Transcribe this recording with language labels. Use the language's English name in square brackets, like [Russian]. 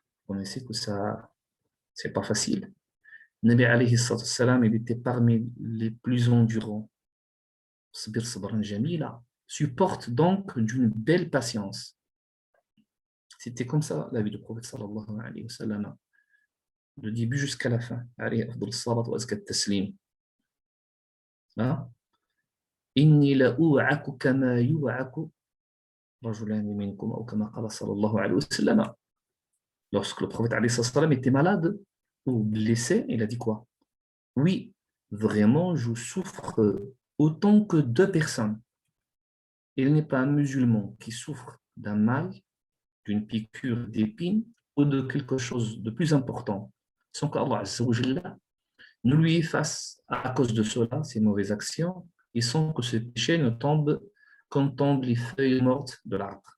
[French] On sait que ça, c'est pas facile. Nabi alayhi salam, il était parmi les plus endurants. [Arabic] Sabir sabran jamila, [French] supporte donc d'une belle patience. C'était comme ça la vie du prophète sallallahu alayhi wa sallam, du début jusqu'à la fin. [Arabic] Alayhi afdal salat wa azka taslim. إني لأوعك كما يوعك رجلان منكم أو كما قال صلى الله عليه وسلم. [French] Lorsque le prophète alayhi salam était malade ou blessé, il a dit quoi? Oui, vraiment, je souffre autant que 2 personnes. Il n'est pas un musulman qui souffre d'un mal, d'une piqûre d'épine ou de quelque chose de plus important, sans qu'Allah azza wa jalla ne lui fasse à cause de cela ses mauvaises actions et sans que ce péché ne tombe comme tombent les feuilles mortes de l'arbre.